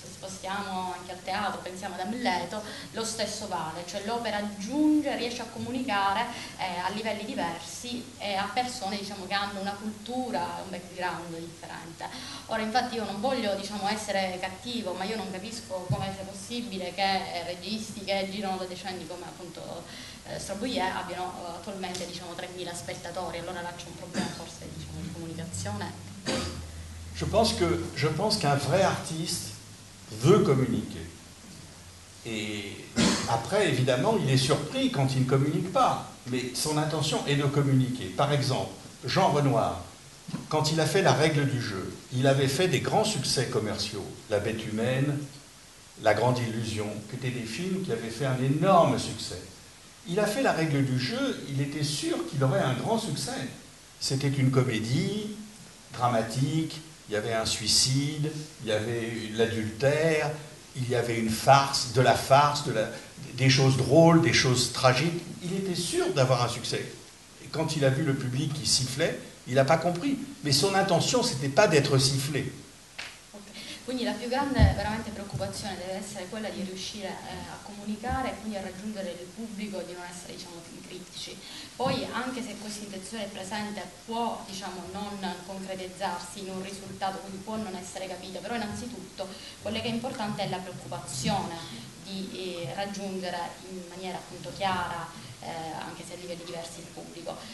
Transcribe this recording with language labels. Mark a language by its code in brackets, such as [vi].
[it] spostiamo anche al teatro, pensiamo ad Amleto, lo stesso vale, cioè l'opera aggiunge, riesce a comunicare a livelli diversi e a persone, diciamo, che hanno una cultura, un background differente. Ora, infatti, io non voglio, diciamo, essere cattivo, ma io non capisco come sia possibile che registi che girano da decenni come appunto Straub abbiano attualmente, diciamo, 3000 spettatori. Allora là c'è un problema forse, diciamo, di comunicazione. [fr] Je pense qu'un vrai artiste veut communiquer. Et après, évidemment, il est surpris quand il ne communique pas. Mais son intention est de communiquer. Par exemple, Jean Renoir, quand il a fait La règle du jeu, il avait fait des grands succès commerciaux. La bête humaine, La grande illusion, qui étaient des films qui avaient fait un énorme succès. Il a fait La règle du jeu, il était sûr qu'il aurait un grand succès. C'était une comédie dramatique, il y avait un suicide, il y avait l'adultère, il y avait une farce, des choses drôles, des choses tragiques. Il était sûr d'avoir un succès. Et quand il a vu le public qui sifflait, il n'a pas compris. Mais son intention, ce n'était pas d'être sifflé. [it] Quindi la più grande veramente preoccupazione deve essere quella di riuscire a comunicare e quindi a raggiungere il pubblico, di non essere, diciamo, critici. Poi, anche se questa intenzione è presente, può, diciamo, non concretizzarsi in un risultato, quindi può non essere capita, però innanzitutto quello che è importante è la preoccupazione di raggiungere in maniera appunto chiara, anche se a livelli diversi, il pubblico.